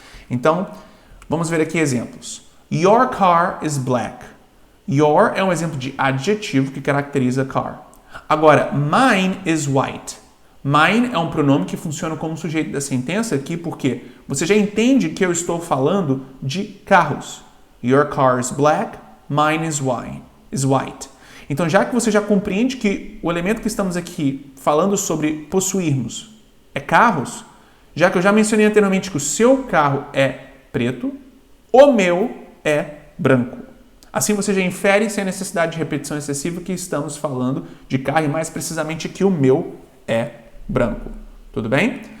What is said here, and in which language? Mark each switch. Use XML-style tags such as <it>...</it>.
<pt>Então, vamos ver aqui exemplos.</pt> <en>Your car is black.</en> <pt>Your é um exemplo de adjetivo que caracteriza car. Agora,</pt> <en>mine is white.</en> <pt>Mine é um pronome que funciona como sujeito da sentença aqui porque você já entende que eu estou falando de carros.</pt> <en>Your car is black, mine is white.</en> <pt>Então, já que você já compreende que o elemento que estamos aqui falando sobre possuirmos é carros, já que eu já mencionei anteriormente que o seu carro é preto, o meu é branco. Assim você já infere, sem a necessidade de repetição excessiva, que estamos falando de carro e mais precisamente que o meu é branco. Tudo bem?</pt>